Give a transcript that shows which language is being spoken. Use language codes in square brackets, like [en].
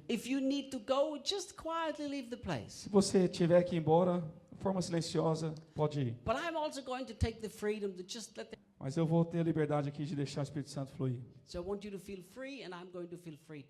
[en] If you need to go, just quietly leave the place. [pt] Se você tiver que ir embora, de forma silenciosa, pode ir. [en] But I'm also going to take the freedom to just let the... [pt] Mas eu vou ter a liberdade aqui de deixar o Espírito Santo fluir. [en] So I want you to feel free and I'm going to feel free